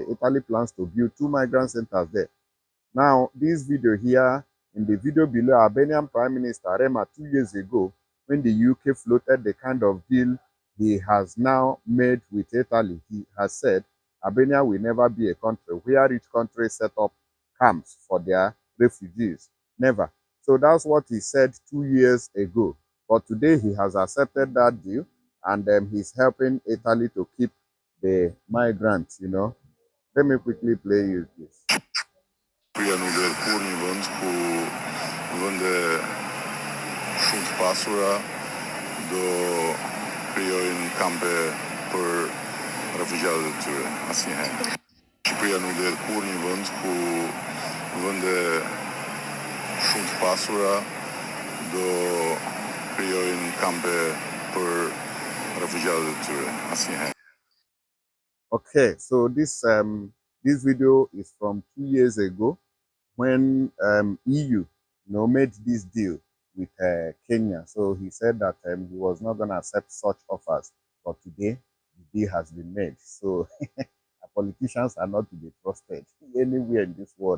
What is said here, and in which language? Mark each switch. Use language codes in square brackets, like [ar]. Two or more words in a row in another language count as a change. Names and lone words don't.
[en] Italy plans to build 2 migrant centers there. Now, this video here, in the video below, Albanian Prime Minister Rema 2 years ago, when the UK floated the kind of deal he has now made with Italy, he has said Albania will never be a country where rich countries set up camps for their refugees. Never. So that's what he said 2 years ago. But today he has accepted that deal, and he's helping Italy to keep the migrants, Let me quickly play you this. [sq] Shumë të pasura do krijojnë kampe për refugjatët e tyre, asnjëherë. Shqipëria nuk do jetë kurrë një vend ku vende shumë të pasura do krijojnë kampe për refugjatët e tyre, asnjëherë. [en] Okay, so this video is from 2 years ago when EU made this deal with Kenya. So he said that he was not going to accept such offers. But today, the deal has been made. So politicians are not to be trusted anywhere in this world.